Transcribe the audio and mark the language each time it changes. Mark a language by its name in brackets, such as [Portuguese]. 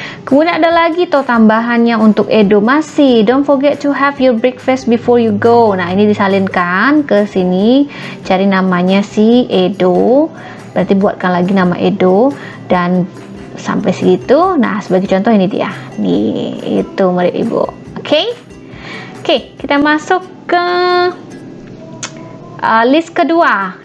[Indonesian] Kemudian ada lagi tuh tambahannya untuk Edo masih. [English] Don't forget to have your breakfast before you go. [Indonesian] Nah, ini disalinkan ke sini. Cari namanya si Edo. Berarti buatkan lagi nama Edo dan sampai segitu. Nah, sebagai contoh ini dia. Nih, itu murid ibu. Oke. Oke, kita masuk ke list kedua.